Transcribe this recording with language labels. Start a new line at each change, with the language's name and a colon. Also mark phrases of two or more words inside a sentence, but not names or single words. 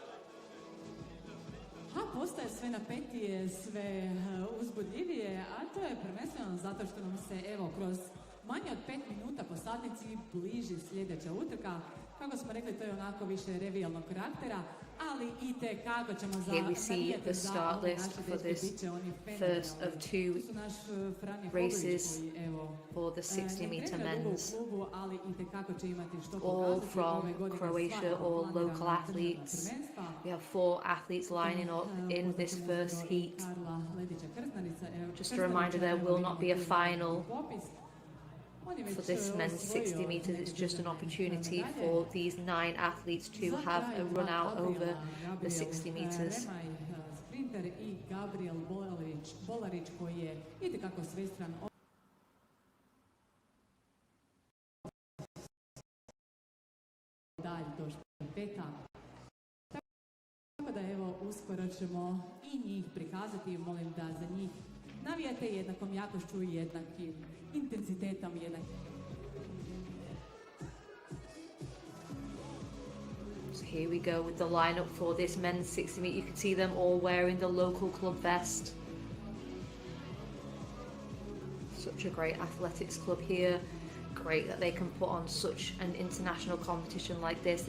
Croatian: A postaje sve napetije, sve uzbudljivije, a to je prvenstveno zato što nam se, evo, kroz manje od 5 minuta po satnici bliži sljedeća utrka. Kako smo rekli, to je onako više revijalnog karaktera, ali i kako ćemo
English: Here we see the start list for this first of two races for the 60 meter men's. All from Croatia, all local athletes. We have 4 athletes lining up in this first heat. Just a reminder, there will not be a final for this men's 60 meters. It's just an opportunity for these 9 athletes to have a run out over the 60 meters.
Croatian: Sprinter i Gabriel Bolarić koji je itekako svestran dalje do štafeta. Tako da evo, uskoro ćemo i njih prikazati. Molim da za njih navijate jednakom jakošću i jednakim intenzitetom.
English: So here we go with the lineup for this men's 60 meter. You can see them all wearing the local club vest. Such a great athletics club here. Great that they can put on such an international competition like this.